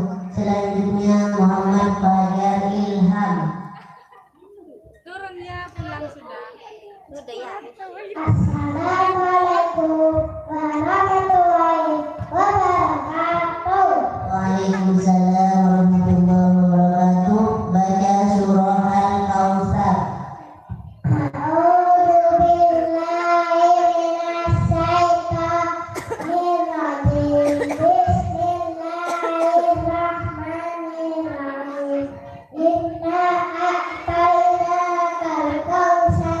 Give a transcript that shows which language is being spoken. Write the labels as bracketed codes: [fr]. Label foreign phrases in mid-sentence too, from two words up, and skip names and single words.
[bjn] Selanjutnya Muhammad Fajar Ilham. Turun ya, pulang sudah. Sudah ya. [ar] السلام عليكم ورحمة الله وبركاته. وعليكم السلام ورحمة الله وبركاته. [bjn] Baca surah Al-Kautsar. [ar] أعوذ بالله من الشيطان الرجيم. Bismillahirrahmanirrahim. إنا أعطيناك الكوثر.